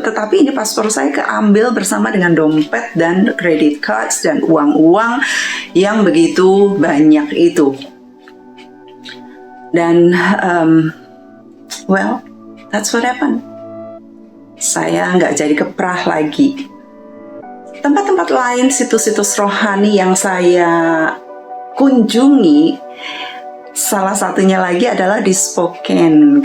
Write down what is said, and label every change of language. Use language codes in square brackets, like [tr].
[id] Tetapi ini paspor saya keambil bersama dengan dompet dan credit cards dan uang-uang yang begitu banyak itu. [en] Dan well, that's what happened. [id] Saya nggak jadi ke Praha lagi. Tempat-tempat lain, situs-situs rohani yang saya kunjungi, salah satunya lagi adalah di Spokane.